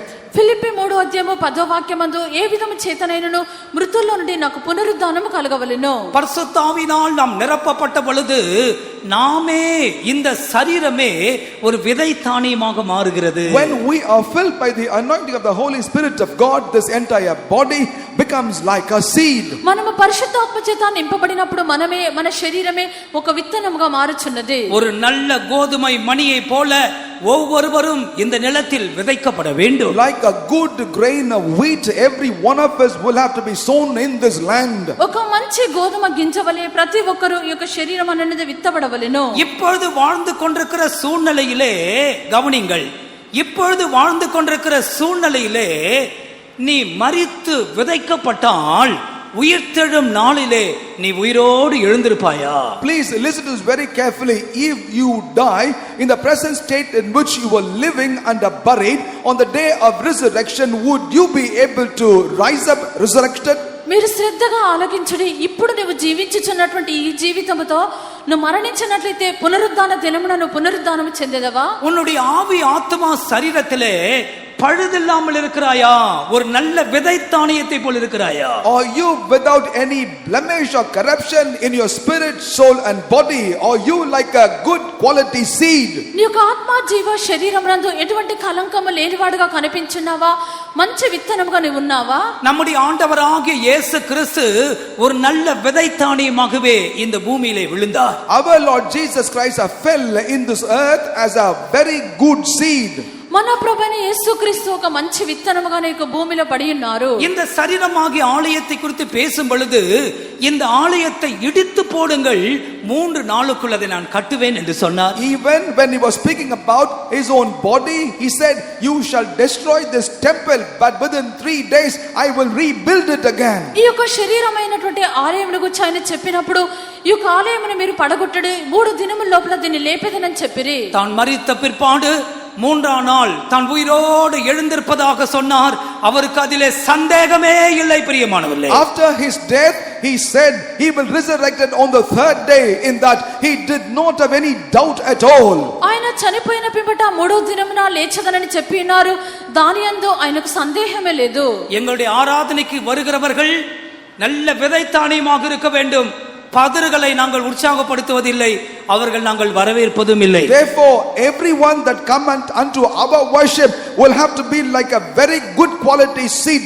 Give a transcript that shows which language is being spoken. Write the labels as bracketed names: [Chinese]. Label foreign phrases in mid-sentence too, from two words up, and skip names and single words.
[Telugu] ఫిలిప్పీ 3:10 వాక్యమందు ఏ విధము చేతనైనను మృతుల్లో నుండి నాకు పునరుద్ధానము కలగవలెను. [Tamil] பரிசுத்த ஆவியினால் நாம் நிரப்பப்பட்ட பொழுது நாமே இந்த சரீரமே ஒரு விதை தானியமாக மாறுகிறது. [English] When we are filled by the anointing of the Holy Spirit of God, this entire body becomes like a seed. [Telugu] మనము పరిశుద్ధాత్మ చేత నింపబడినప్పుడు మన శరీరమే ఒక విత్తనముగా మారుచున్నది. [Tamil] ஒரு நல்ல கோதுமை மணியை போல ஒவ்வொருவரும் இந்த நிலத்தில் விதைக்கப்பட வேண்டும். [English] Like a good grain of wheat, every one of us will have to be sown in this land. [Telugu] ఒక మంచి గోధుమ గింజవలే ప్రతి ఒక్కరు ఈ యొక్క శరీరం అనేది విత్తబడవలెను. [Tamil] இப்பொழுது வாழ்ந்து கொண்டிருக்கிற சூழ்நிலையிலே கவனிங்கள், இப்பொழுது வாழ்ந்து கொண்டிருக்கிற சூழ்நிலையிலே நீ மரித்து விதைக்கப்பட்டால் உயிர்த்தெழும் நாளிலே நீ உயிரோடு எழுந்திருப்பாயா? [English] Please listen to this very carefully. If you die in the present state in which you were living and are buried, on the day of resurrection, would you be able to rise up resurrected? [Telugu] మీరు శ్రద్ధగా ఆలకించుడి. ఇప్పుడు నువ్వు జీవించుచున్నటువంటి ఈ జీవితముతో నువ్వు మరణించినట్లయితే పునరుద్ధాన దినమున నువ్వు పునరుద్ధానం చెందేదవా? [Tamil] உன்னுடைய ஆவி ஆத்மா சரீரத்திலே பழுதில்லாமல் இருக்கிறாயா? ஒரு நல்ல விதை தானியத்தை போல் இருக்கிறாயா? [English] Are you without any blemish or corruption in your spirit, soul and body? Are you like a good quality seed? [Telugu] నీ యొక్క ఆత్మ జీవ శరీరమునందు ఎటువంటి కలంకము లేనివాడుగా కనిపించున్నావా? మంచి విత్తనముగా నీవు ఉన్నావా? [Tamil] நம்முடைய ஆண்டவராகிய இயேசு கிறிஸ்து ஒரு நல்ல விதை தானியமாகவே இந்த பூமியிலே விழுந்தார். [English] Our Lord Jesus Christ fell in this earth as a very good seed. [Telugu] మన ప్రభువైన యేసుక్రీస్తు ఒక మంచి విత్తనముగా నీకు భూమిలో పడి ఉన్నారు. [Tamil] இந்த சரீரமாகிய ஆலயத்தை குறித்து பேசும் பொழுது இந்த ஆலயத்தை இடித்து போடுங்கள் 3 நாளுக்குள் அதை நான் கட்டுவேன் என்று சொன்னார். [English] Even when he was speaking about his own body, he said, you shall destroy this temple, but within 3 days I will rebuild it again. [Telugu] ఈ యొక్క శరీరమైనటువంటి ఆలయమును గురించి ఆయన చెప్పినప్పుడు ఈ యొక్క ఆలయమును మీరు పడగొట్టడి 3 దినముల లోపల దీన్ని లేపేదనని చెప్పిరి. [Tamil] தான் மரித்த பிற்பாடு 3ஆம் நாள் தான் உயிரோடு எழுந்திருப்பதாக சொன்னார். அவருக்கு அதிலே சந்தேகமே இல்லை பிரியமானவர்களே. [English] After his death, he said he will resurrect it on the 3rd day, in that he did not have any doubt at all. [Telugu] ఆయన చనిపోయిన పిమ్మట 3వ దినమున లేచదనని చెప్పి ఉన్నారు. దాని యందు ఆయనకు సందేహమే లేదు. [Tamil] எங்களுடைய ஆராதனைக்கு வருகிறவர்கள் நல்ல விதைத்தானியமாக இருக்க வேண்டும். பதறுகளை நாங்கள் உற்சாகப்படுத்துவதில்லை, அவர்கள் நாங்கள் வரவேற்பதும் இல்லை. [English] Therefore, everyone that come unto our worship will have to be like a very good quality seed.